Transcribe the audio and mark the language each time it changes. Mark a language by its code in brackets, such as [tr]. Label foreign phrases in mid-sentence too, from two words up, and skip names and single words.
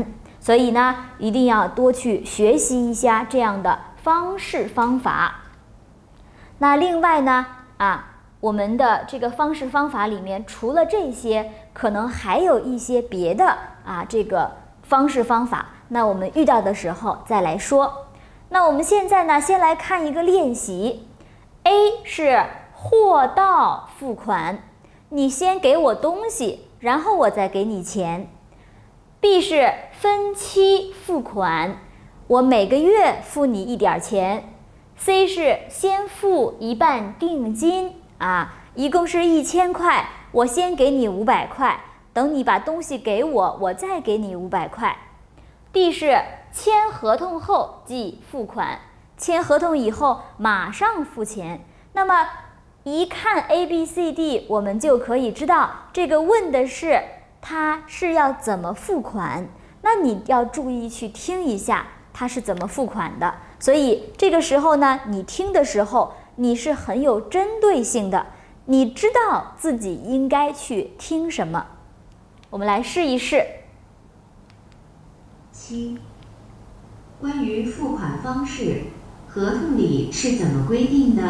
[zh] 所以呢，一定要多去學習一下這樣的方式方法。那另外呢，我們的這個方式方法裡面，除了這些，可能還有一些別的這個方式方法。那我們遇到的時候再來說。那我們現在呢，先來看一個練習。A 是貨到付款，你先給我東西，然後我再給你錢。B 是分期付款，我每個月付你一點錢。C 是先付一半定金，一共是1000塊，我先給你500塊，等你把東西給我，我再給你500塊。D 是簽合同後即付款，簽合同以後馬上付錢。那麼一看 ABCD， 我們就可以知道這個問的是他是要怎麼付款，那你要注意去聽一下他是怎麼付款的。所以這個時候呢，你聽的時候你是很有針對性的，你知道自己應該去聽什麼。我們來試一試。 7. 關於付款方式，合同裡是怎麼規定的？